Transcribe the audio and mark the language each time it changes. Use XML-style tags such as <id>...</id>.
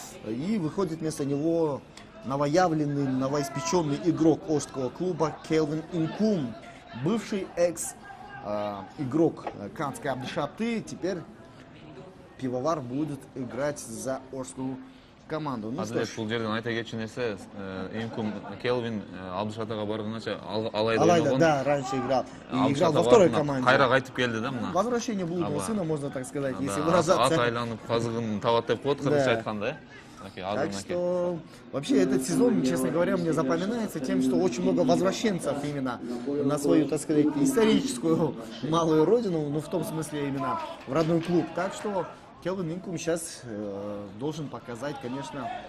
<ru>И выходит вместо него новоявленный, новоиспеченный игрок Ошского клуба Келвин Инкум, бывший экс-игрок Канской Абдышаты, теперь пивовар будет играть за Ошскую команду. Ну,</ru> <ky>Азыр бул жерден айта кетчү нерсе, Инкум Келвин Абдышатага барганча Алайда ойногон.</ky> <ru>Да, раньше играл. И играл во второй команде.</ru> <ky>Кайра кайтып келди да мына.</ky> <ru>Возвращение блудного сына, можно так сказать, если выражаться.</ru> <ky>Ат айланып казыгын табат деп коет, кыргызча айтканда.</ky> <ru>Так что вообще этот сезон, честно говоря, мне запоминается тем, что очень много возвращенцев именно на свою, так сказать, историческую малую родину, ну в том смысле именно в родной клуб. Так что Келвин Инкум сейчас должен показать, конечно,</ru>